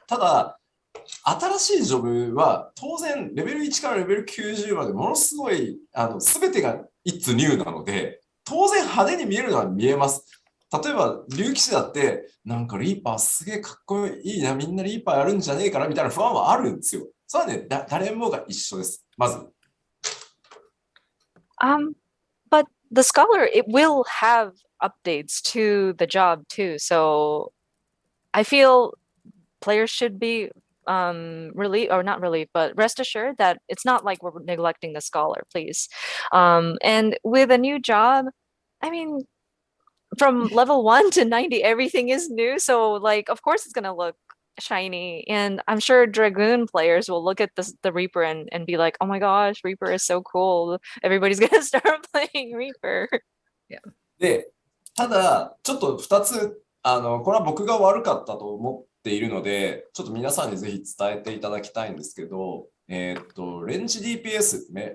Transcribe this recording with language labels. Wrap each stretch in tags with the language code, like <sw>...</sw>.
<ja>ただ、新しいジョブは当然レベル1からレベル90までものすごい全てが</ja> <en>It's new</en> <ja>なので、当然派手に見えるのは見えます。例えば、竜騎士だって、なんかリーパーすげえかっこいいな、みんなリーパーやるんじゃねえかなみたいな不安はあるんですよ。それはね、誰もが一緒です。まず。</ja> <en>But the scholar, it will have updates to the job too. So I feel players should be relieved, or not relieved, but rest assured that it's not like we're neglecting the scholar, please. And with a new job, I mean, from level 1 to 90, everything is new. So like, of course it's going to look shiny. And I'm sure Dragoon players will look at the Reaper and be like, oh my gosh, Reaper is so cool. Everybody's going to start playing Reaper. Yeah.</en> <ja>で、ただ、ちょっと2つ、これは僕が悪かったと思っているので、ちょっと皆さんにぜひ伝えていただきたいんですけど、レンジ DPS、</ja>